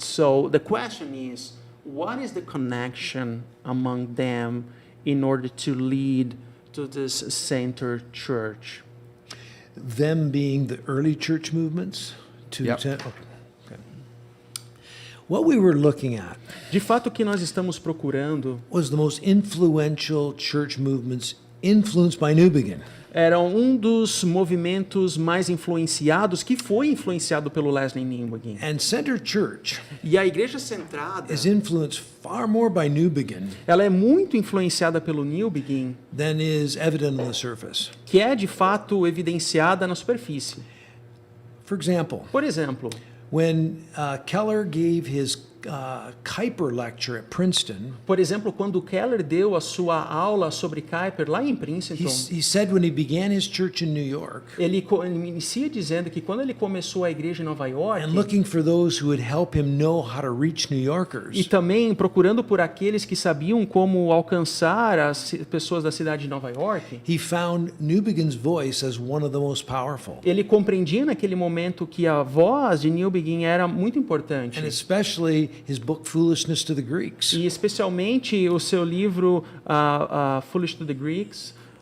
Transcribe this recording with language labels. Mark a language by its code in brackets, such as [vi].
[en] So the question is, what is the connection among them in order to lead to this center church? Them being the early church movements? Yep. Okay. What we were looking at [pt] De fato, o que nós estamos procurando [en] was the most influential church movements influenced by New Begin. [pt] era dos movimentos mais influenciados, que foi influenciado pelo Leslie Newbegin. [en] And Center Church [pt] E a Igreja Centrada, [en] is influenced far more by New Begin [pt] ela é muito influenciada pelo Newbegin, [en] than is evident on the surface. [pt] que é de fato evidenciada na superfície. [en] For example, [pt] Por exemplo, [en] when Keller gave his Kuyper lecture at Princeton, [pt] quando Keller deu a sua aula sobre Kuyper lá em Princeton, [en] he said when he began his church in New York, [pt] ele inicia dizendo que quando ele começou a igreja em Nova York, [en] and looking for those who would help him know how to reach New [pt] e [en] Yorkers, [pt] também procurando por aqueles que sabiam como alcançar as pessoas da cidade de Nova York, [en] he found New Begin's voice as one of the most powerful. [pt] ele compreendia naquele momento que a voz de Newbegin era muito importante. [en] And especially his book Foolishness to the Greeks. [pt] E especialmente o seu livro Foolish to the Greeks.